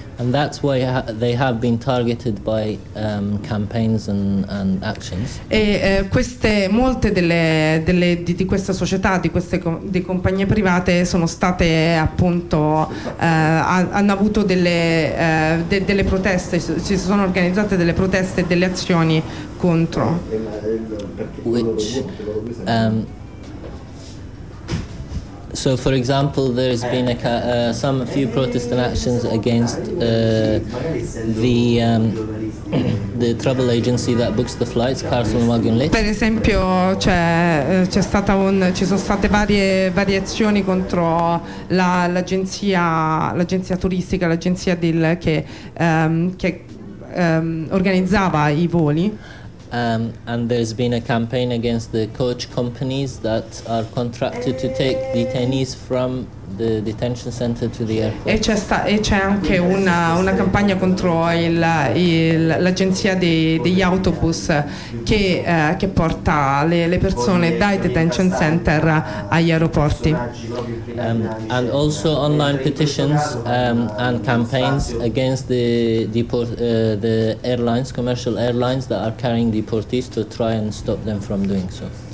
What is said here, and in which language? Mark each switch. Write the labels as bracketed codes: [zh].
[en] And that's why they have been targeted by campaigns and actions. [it] E queste molte di questa società, di compagnie private sono state appunto hanno avuto delle proteste, si sono organizzate delle proteste e delle azioni contro. [en] Which, so, for example, there has been a few protest and actions against the travel agency that books the flights, Carlson Magunlet. [it] Per esempio, ci sono state varie azioni contro l'agenzia turistica, l'agenzia che organizzava i voli. [en] And there's been a campaign against the coach companies that are contracted to take detainees from the detention center to the airport. [it] E c'è anche una campagna contro l'agenzia degli autobus che porta le persone dai detention center agli aeroporti. [en] And also online petitions and campaigns against the airlines, commercial airlines that are carrying deportees to try and stop them from doing so.